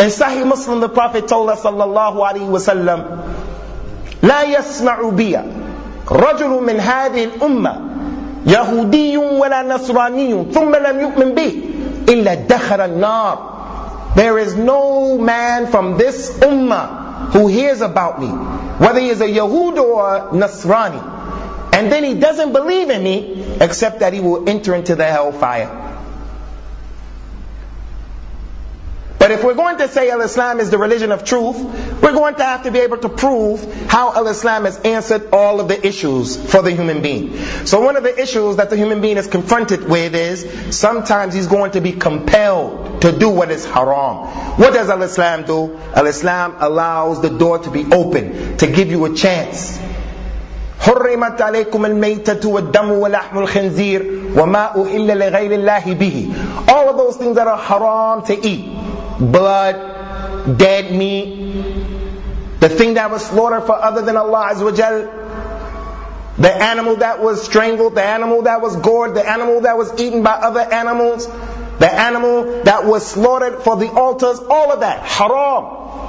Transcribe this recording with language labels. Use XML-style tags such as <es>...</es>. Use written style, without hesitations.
<en>In Sahih Muslim, the Prophet told us sallallahu alayhi wa sallam,</en> <ar>لَا يَسْمَعُ بِيَا رَجُلٌ مِنْ هَذِهِ الْأُمَّةِ يَهُودِيٌ وَلَا نَصْرَانِيٌ ثُمَّ لَمْ يُؤْمِنْ بِهِ إِلَّا دَخَلَ النَّارِ.</ar> <en>There is no man from this ummah who hears about me, whether he is a Yahud or a Nasrani, and then he doesn't believe in me, except that he will enter into the hellfire. But if we're going to say Al-Islam is the religion of truth, we're going to have to be able to prove how Al-Islam has answered all of the issues for the human being. So one of the issues that the human being is confronted with is, sometimes he's going to be compelled to do what is haram. What does Al-Islam do? Al-Islam allows the door to be open, to give you a chance.</en> <ar>حرمت عليكم الميتة والدم ولحم الخنزير وما أهل لغير الله به.</ar> <en>All of those things that are haram to eat. Blood, dead meat, the thing that was slaughtered for other than Allah Azza wa Jal, the animal that was strangled, the animal that was gored, the animal that was eaten by other animals, the animal that was slaughtered for the altars, all of that, haram.</en>